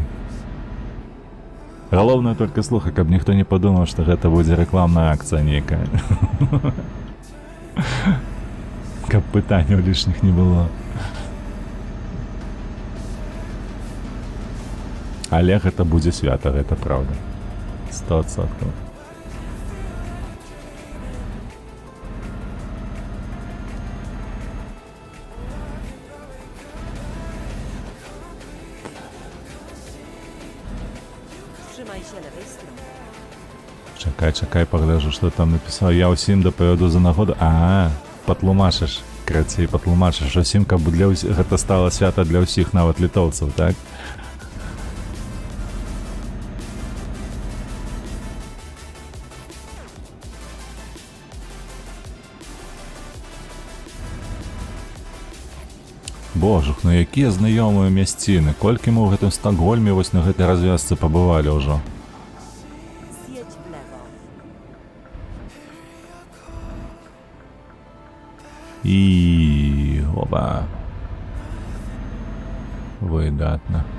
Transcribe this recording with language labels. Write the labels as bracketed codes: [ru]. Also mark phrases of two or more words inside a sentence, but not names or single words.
[be] Галоўнае толькі слухай, каб ніхто не падумаў, што гэта будзе рэкламная акцыя нейкая. Каб пытанняў лішніх не было. Але гэта будзе свята, гэта праўда. 100%. [pl] Trzymaj się lewej strony. [be] Чакай, пагляджу, што там напісаў. Я ўсім дапавяду за нагоду. Патлумачыш, крацей, патлумачыш. Усім, каб гэта стала свята для ўсіх, нават літоўцаў, так? Божух, ну якія знаёмыя мясціны. Колькі мы ў гэтым Стокгольме вось на гэтай развязцы пабывалі ўжо. [pl] Zjedź w lewo. [be] І оба. Выдатна.